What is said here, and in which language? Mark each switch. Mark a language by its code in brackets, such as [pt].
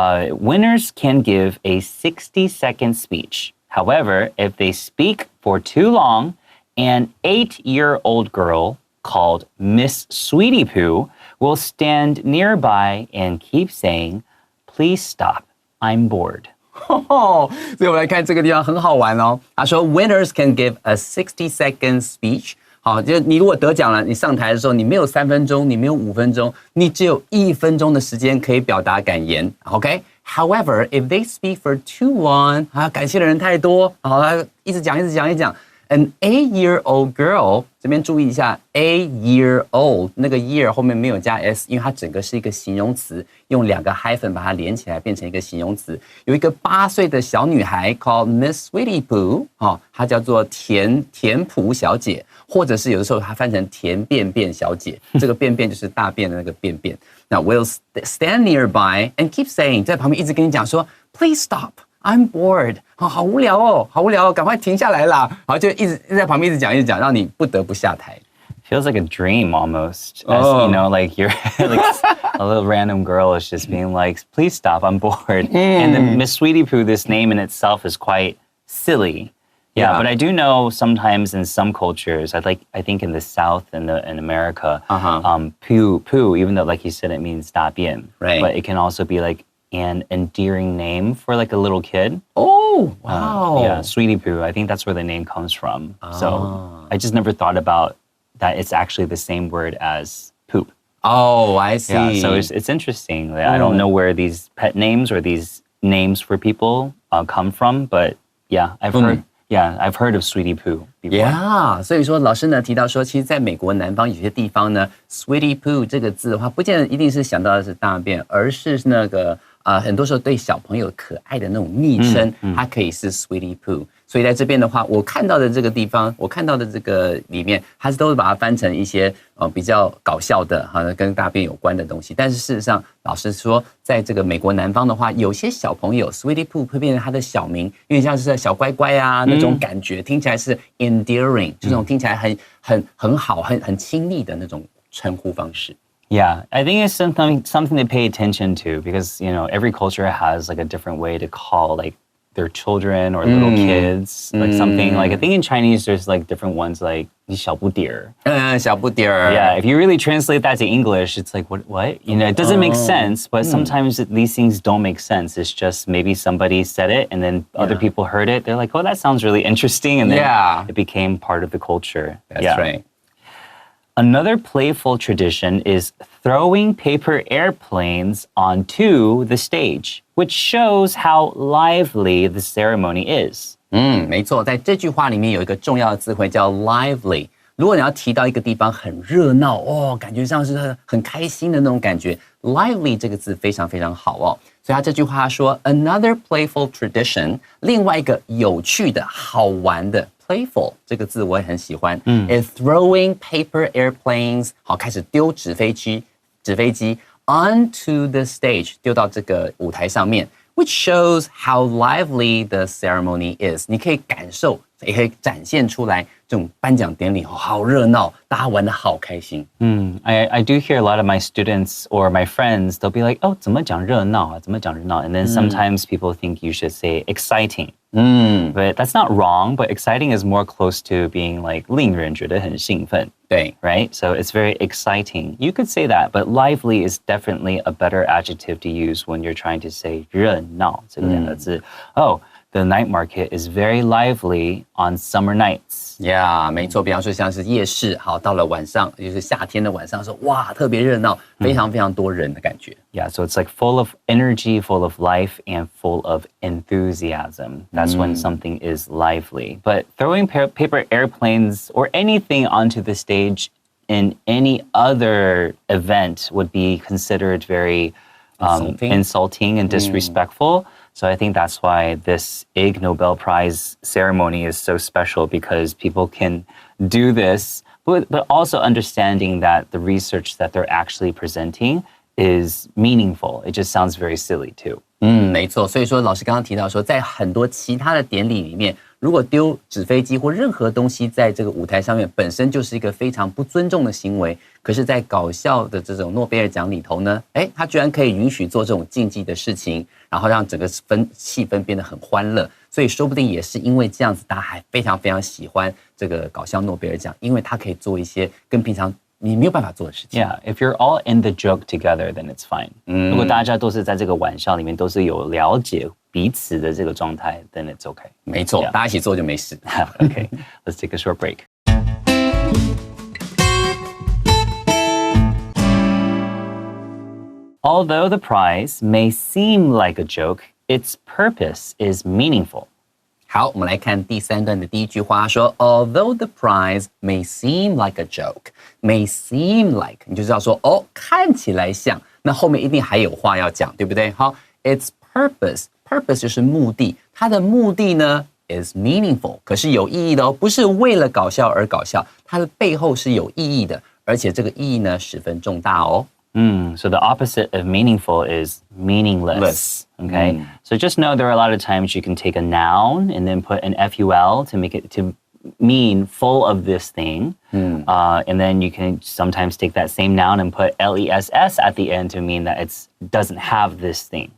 [en] Winners can give a 60-second speech. However, if they speak for too long, an 8-year-old girl called Miss Sweetie Poo will stand nearby and keep saying, "Please stop, I'm bored." [zh] 所以我们来看这个地方很好玩哦。他说 [en] Winners can give a 60-second speech. [zh] 好，就是你如果得奖了，你上台的时候，你没有3分钟，你没有5分钟，你只有1分钟的时间可以表达感言。 [en] OK? However, if they speak for too long, [zh] 感谢的人太多，好，一直讲。 [en] An 8-year-old girl， [zh] 这边注意一下 ，8-year-old 那个 year 后面没有加 s， 因为它整个是一个形容词，用2个 hyphen 把它连起来变成一个形容词。有一个8岁的小女孩 [en] called Miss Sweetie Poo， [zh] 她叫做甜普小姐，或者是有的时候它翻成甜便便小姐，这个便便就是大便的那个便便。那 [en] will stand nearby and keep saying， [zh] 在旁边一直跟你讲说 ， [en] Please stop。I'm bored， [zh] 好无聊哦，赶快停下来啦！然后就一直在旁边一直讲，让你不得不下台。 [en] Feels like a dream almost. As, you know, like you're like a little random girl is just being like, "Please stop, I'm bored." And then Miss Sweetie Poo, this name in itself is quite silly. Yeah, but I do know sometimes in some cultures, I think in the South and in America, poo, even though like you said, it means [zh] 大便, [en] right? But it can also be like an endearing name for like a little kid. Oh, wow. Yeah, Sweetie Poo. I think that's where the name comes from. So I just never thought about that it's actually the same word as poop. Oh, I see. Yeah, so it's interesting. I don't know where these pet names or these names for people come from, but yeah, I've heard of Sweetie Poo before. [zh] Yeah, 所以说老师呢提到说，其实在美国南方有些地方呢 ，Sweetie Poo 这个字的话，不见得一定是想到的是大便，而是那个很多时候对小朋友可爱的那种昵称，它可以是 Sweetie Poo。所以在这边的话，我看到的这个地方，我看到的这个里面，它都是把它翻成一些比较搞笑的跟大便有关的东西。但是事实上，老师说，在这个美国南方的话，有些小朋友 Sweetie Poo 会变成他的小名，因为像是小乖乖啊那种感觉，听起来是 endearing， 这种听起来很好、很亲昵的那种称呼方式。 [en] Yeah, I think it's something to pay attention to because, you know, every culture has like a different way to call like their children or little kids, like something like I think in Chinese there's like different ones like [zh] 小不点儿. 小不点儿. [en] Yeah, if you really translate that to English, it's like what? You know, it doesn't make sense, but sometimes these things don't make sense. It's just maybe somebody said it and then other people heard it. They're like, "Oh, that sounds really interesting." And then it became part of the culture. That's right. Another playful tradition is throwing paper airplanes onto the stage, which shows how lively the ceremony is. [zh] 没错，在这句话里面有一个重要的词汇叫 lively。如果你要提到一个地方很热闹感觉上是很开心的那种感觉 ，lively 这个字非常非常好哦。所以他这句话说 [en] another playful tradition， [zh] 另外一个有趣的好玩的。 Playful 这个字我也很喜欢。 [en] Is throwing paper airplanes， [zh] 好，开始丢纸飞机 [en] onto the stage， [zh] 丢到这个舞台上面 [en] ，which shows how lively the ceremony is。 [zh] 你可以感受，也可以展现出来这种颁奖典礼好热闹，大家玩得好开心。 [en] I do hear a lot of my students or my friends, they'll be like, "Oh, [zh] 怎么讲热闹啊？怎么讲热闹？" [en] And then sometimes people think you should say exciting. But that's not wrong, but exciting is more close to being like [zh] 令人觉得很兴奋。对 [en] Right? So it's very exciting. You could say that, but lively is definitely a better adjective to use when you're trying to say [zh] 热闹这个两个字。 [en] Oh, the night market is very lively on summer nights. [zh] Yeah, 没错，比方说像是夜市，好，到了晚上，就是夏天的晚上，说哇，特别热闹，非常非常多人的感觉。 [en] Yeah, so it's like full of energy, full of life, and full of enthusiasm. That's when something is lively. But throwing paper airplanes or anything onto the stage in any other event would be considered very insulting and disrespectful. So I think that's why this Ig Nobel Prize ceremony is so special because people can do this, but also understanding that the research that they're actually presenting is meaningful. It just sounds very silly too. [zh] 没错，所以说老师刚刚提到说，在很多其他的典礼里面，如果丢纸飞机或任何东西在这个舞台上面，本身就是一个非常不尊重的行为。可是，在搞笑的这种诺贝尔奖里头呢，他居然可以允许做这种禁忌的事情，然后让整个气氛变得很欢乐。所以说不定也是因为这样子，大家还非常非常喜欢这个搞笑诺贝尔奖，因为它可以做一些跟平常你没有办法做的事情。 [en] Yeah, if you're all in the joke together, then it's fine. [zh] 如果大家都是在这个玩笑里面都是有了解彼此的这个状态 [en] then it's okay. [zh] 没错，大家一起做就没事。 [en] Okay, let's take a short break. Although the prize may seem like a joke, its purpose is meaningful. [zh] 好，我们来看第三段的第一句话，说 [en] Although the prize may seem like a joke, may seem like， [zh] 你就知道说看起来像，那后面一定还有话要讲，对不对？好 ， [en] its purpose [zh] 就是目的，它的目的呢 [en] is meaningful， [zh] 可是有意义的哦，不是为了搞笑而搞笑，它的背后是有意义的，而且这个意义呢十分重大哦。 [en] So the opposite of meaningful is meaningless. Okay. So just know there are a lot of times you can take a noun and then put an FUL to make it to mean full of this thing. And then you can sometimes take that same noun and put LESS at the end to mean that it doesn't have this thing.